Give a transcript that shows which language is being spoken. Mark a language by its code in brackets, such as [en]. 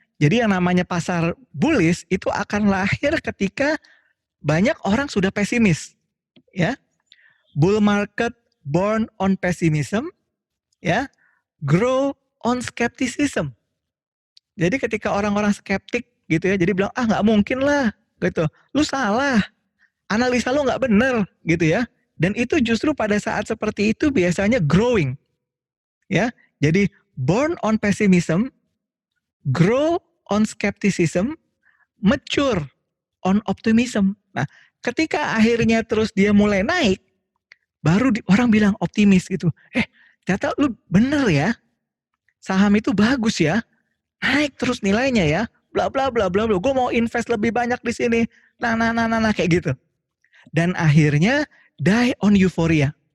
[id] Jadi yang namanya pasar bullish itu akan lahir ketika banyak orang sudah pesimis. Ya. [en] Bull market born on pessimism, [id] ya. [en] Grow on skepticism. [id] Jadi ketika orang-orang skeptik gitu ya, jadi bilang nggak mungkin lah gitu, lu salah, analisa lu nggak bener gitu ya. Dan itu justru pada saat seperti itu biasanya growing, ya. Jadi [en] born on pessimism, grow on skepticism, mature on optimism. [id] Nah, ketika akhirnya terus dia mulai naik, baru orang bilang optimis gitu. Ternyata lu bener ya, saham itu bagus ya, naik terus nilainya ya, bla bla bla bla bla. Gue mau invest lebih banyak di sini. Nah kayak gitu. Dan akhirnya [en] die on euphoria.